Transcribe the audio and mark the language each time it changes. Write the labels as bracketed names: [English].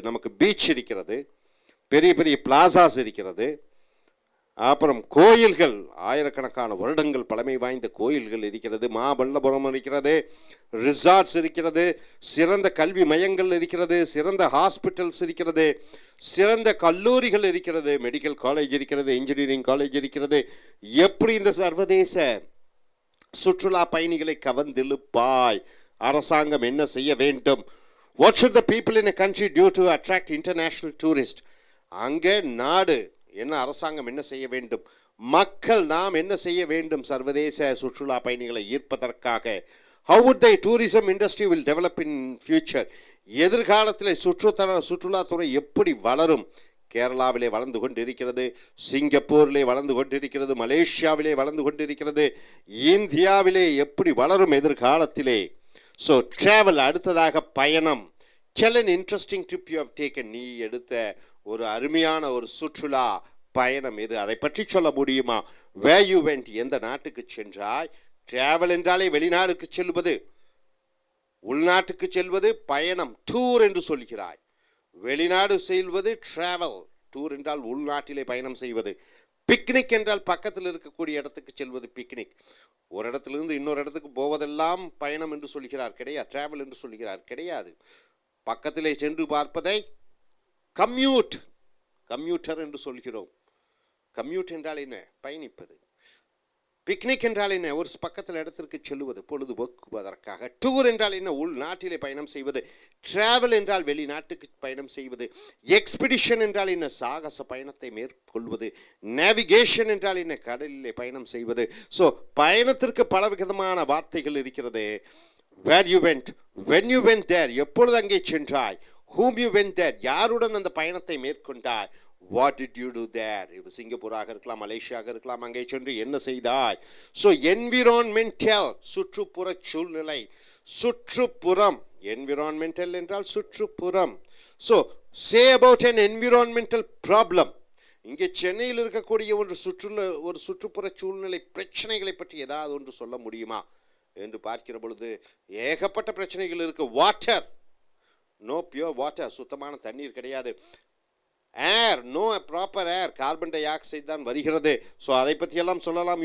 [Tamil] நமக்கு பீச் இருக்கிறது, பெரிய பெரிய பிளாசாஸ் இருக்கிறது, அப்புறம் கோயில்கள், ஆயிரக்கணக்கான வருடங்கள் பழமை வாய்ந்த கோயில்கள் இருக்கிறது, மாமல்லபுரம் இருக்கிறது, ரிசார்ட்ஸ் இருக்கிறது, சிறந்த கல்வி மையங்கள் இருக்கிறது, சிறந்த ஹாஸ்பிட்டல்ஸ் இருக்கிறது, சிறந்த கல்லூரிகள் இருக்கிறது, மெடிக்கல் காலேஜ் இருக்கிறது, இன்ஜினியரிங் காலேஜ் இருக்கிறது. எப்படி இந்த சர்வதேச சுற்றுலா பயணிகளை கவர்ந்திழுப்பாய்? அரசாங்கம் என்ன செய்ய வேண்டும்? [English] What should the people in a country do to attract international tourists? [Tamil] அங்கே நாடு என்ன, அரசாங்கம் என்ன செய்ய வேண்டும்? மக்கள் நாம் என்ன செய்ய வேண்டும் சர்வதேச சுற்றுலா பயணிகளை ஈர்ப்பதற்காக? [English] How would the tourism industry will develop in future? [Tamil] எதிர்காலத்தில் சுற்றுலாத்துறை எப்படி வளரும்? கேரளாவிலே வளர்ந்து கொண்டிருக்கிறது, சிங்கப்பூரிலே வளர்ந்து கொண்டிருக்கிறது, மலேசியாவிலே வளர்ந்து கொண்டிருக்கிறது, இந்தியாவிலே எப்படி வளரும் எதிர்காலத்திலே? So travel. அடுத்ததாக பயணம். [English] Tell an interesting trip you have taken. [Tamil] நீ எடுத்த ஒரு அருமையான ஒரு சுற்றுலா பயணம் எது? அதை பற்றி சொல்ல முடியுமா? [English] Where you went? [Tamil] எந்த நாட்டுக்கு சென்றாய்? ட்ராவல் என்றாலே வெளிநாடுக்கு செல்வது, உள்நாட்டுக்கு செல்வது பயணம், டூர் என்று சொல்கிறாய். வெளிநாடு செல்வது ட்ராவல், டூர் என்றால் உள்நாட்டிலே பயணம் செய்வது. பிக்னிக் என்றால் பக்கத்தில் இருக்கக்கூடிய இடத்துக்கு செல்வது பிக்னிக். ஒரு இடத்திலிருந்து இன்னொரு இடத்துக்கு போவதெல்லாம் பயணம் என்று சொல்கிறார், கிடையாது. ட்ராவல் என்று சொல்கிறார், கிடையாது. பக்கத்திலே சென்று பார்ப்பதை கம்யூட்டர் என்று சொல்கிறோம். கம்யூட் என்றால் என்ன? பயணிப்பது. பிக்னிக் என்றால் என்ன? ஒரு பக்கத்தில் இடத்திற்கு செல்வது, பொழுதுபோக்குவதற்காக. டூர் என்றால் என்ன? உள்நாட்டிலே பயணம் செய்வது. டிராவல் என்றால் வெளிநாட்டுக்கு பயணம் செய்வது. எக்ஸ்பிடிஷன் என்றால் என்ன? சாகச பயணத்தை மேற்கொள்வது. நேவிகேஷன் என்றால் என்ன? கடலிலே பயணம் செய்வது. ஸோ பயணத்திற்கு பலவிதமான வார்த்தைகள் இருக்கிறது. [English] Where you went, when you went there, [Tamil] எப்பொழுது அங்கே சென்றாய்? [English] Whom you went there, [Tamil] யாருடன் அந்த பயணத்தை மேற்கொண்டாய்? [English] What did you do there? [Tamil] இது சிங்கப்பூராக இருக்கலாம், மலேசியாக இருக்கலாம். அங்கே சென்று என்ன செய்தாய்? ஸோ என்விரான்மெண்டல், சுற்றுப்புற சூழ்நிலை. சுற்றுப்புறம், என்விரான்மெண்டல் என்றால் சுற்றுப்புறம். [English] So say about an environmental problem. [Tamil] இங்கே சென்னையில் இருக்கக்கூடிய ஒரு சுற்றுப்புற சூழ்நிலை பிரச்சனைகளை பற்றி ஏதாவது ஒன்று சொல்ல முடியுமா என்று பார்க்கிற பொழுது ஏகப்பட்ட பிரச்சனைகள் இருக்கு. [English] water, no pure water, [Tamil] சுத்தமான தண்ணீர் கிடையாது. [English] air, no proper air, [Tamil] கார்பன் டை ஆக்சைடு தான் வருகிறது. ஸோ அதை பற்றியெல்லாம் சொல்லலாம்.